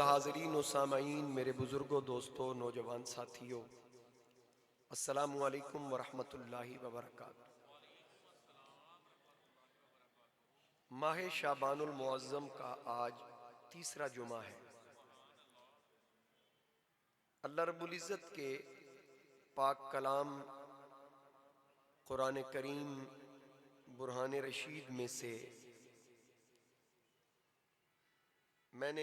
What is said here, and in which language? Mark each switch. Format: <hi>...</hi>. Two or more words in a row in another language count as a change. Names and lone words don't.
<hi>हाज़रीन व सामईन, मेरे बुजुर्गों, दोस्तों, नौजवान साथियों,</hi> <ar>السلام عليكم ورحمة الله وبركاته.</ar> <hi>माह शाबानुल मुअज़्ज़म का आज तीसरा जुमा है।</hi> <ar>الله رب العزة</ar> <hi>के पाक कलाम कुरान करीम बुरहान रशीद में से मैंने</hi>